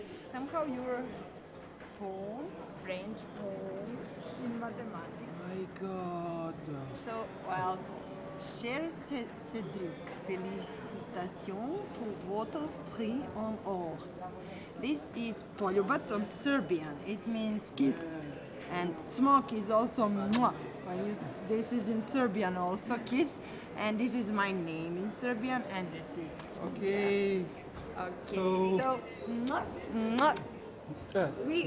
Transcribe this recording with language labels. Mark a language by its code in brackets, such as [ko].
[en] Somehow you're born, French born in mathematics. My God. So, well, [fr] cher Cédric, félicitations pour votre prix en or. [en] This is poljubac on Serbian. It means kiss. And smoke is also mwah. This is in Serbian also, kiss. And this is my name in Serbian, and this is. Okay. Okay, So- so mwah, mwah. We